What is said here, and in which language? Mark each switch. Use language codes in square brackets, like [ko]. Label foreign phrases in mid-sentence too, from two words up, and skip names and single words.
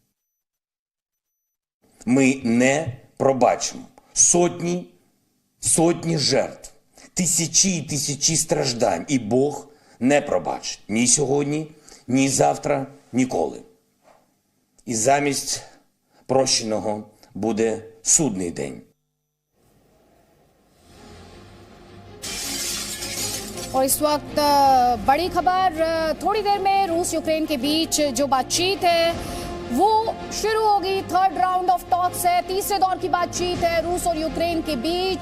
[uk] Ми не пробачимо сотні жертв, тисячі і тисячі страждань. І Бог не пробачить ні сьогодні, ні завтра, ніколи. І замість прощеного буде судний день. [hi] और इस वक्त बड़ी खबर, थोड़ी देर में रूस यूक्रेन के बीच जो बातचीत है वो शुरू होगी। [en] third round of talks [hi] है, तीसरे दौर की बातचीत है रूस और यूक्रेन के बीच।